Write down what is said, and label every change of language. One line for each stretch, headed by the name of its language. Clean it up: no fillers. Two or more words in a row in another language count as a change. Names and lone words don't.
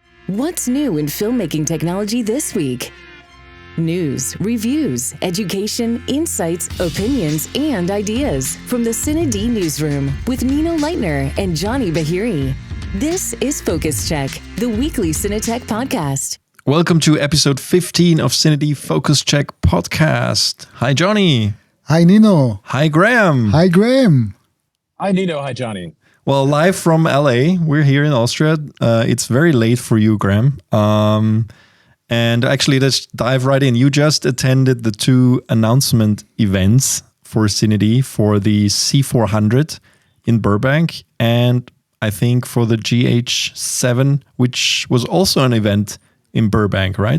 English: What's new in filmmaking technology this week? News, reviews, education, insights, opinions, and ideas from the CineD newsroom with Nino and Johnnie Bahiri. This is Focus Check, the weekly Cinetech podcast. Welcome to episode 15 of CineD Focus Check podcast. Hi, Johnnie. Hi, Nino. Hi, Graham. Hi, Graham. Hi, Nino. Hi, Johnnie. Well, live from LA. We're here in Austria. It's very late for you, Graham. And actually, let's dive right in. You just attended the two announcement events for CineD for the C400 in Burbank, and I think for the GH7, which was also an event in Burbank, right?